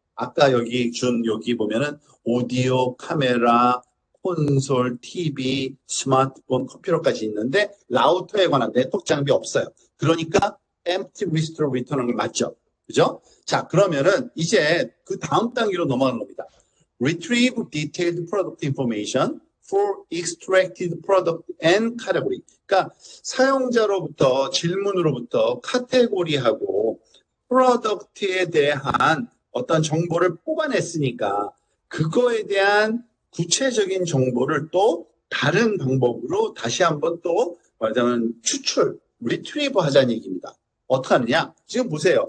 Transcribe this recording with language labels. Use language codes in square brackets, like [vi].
[ko] 아까 여기 보면은 오디오, 카메라, 콘솔, TV, 스마트폰, 컴퓨터까지 있는데 라우터에 관한 네트워크 장비 없어요. 그러니까 empty list로 return하는 게 맞죠. 그죠? 자, 그러면은 이제 그 다음 단계로 넘어가는 겁니다. [en] Retrieve detailed product information for extracted product and category. [ko] 그러니까 사용자로부터 질문으로부터 카테고리하고 프로덕트에 대한 어떤 정보를 뽑아냈으니까 그거에 대한 구체적인 정보를 또 다른 방법으로 다시 한번 또 말하자면 추출, 리트리브 하자는 얘기입니다. 어떻게 하느냐? 지금 보세요.